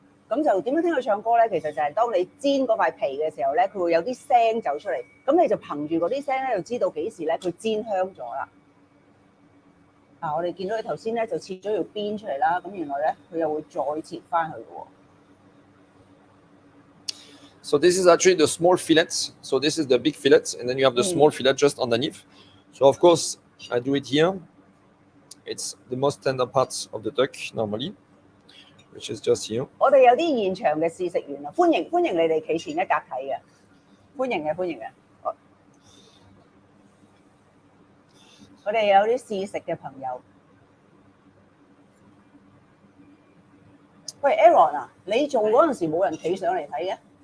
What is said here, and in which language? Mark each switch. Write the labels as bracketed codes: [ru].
[yue] 咁就點樣聽佢唱歌咧？其實就係當你煎嗰塊皮嘅時候咧，佢會有啲聲走出嚟，咁你就憑住嗰啲聲咧，就知道幾時咧佢煎香咗啦。我哋見到佢頭先咧就切咗條邊出嚟啦，咁原來咧佢又會再切翻去嘅喎。 [en] So this is actually the small fillets. So this is the big fillet, and then you have the small fillet just underneath. So of course I do it here. It's the most tender parts of the duck normally, which is just here. [yue] 我哋有啲現場嘅試食員啊，歡迎你哋企前一格睇嘅，歡迎嘅。我哋有啲試食嘅朋友。喂 ，Aaron 啊，你做嗰陣時冇人企上嚟睇嘅。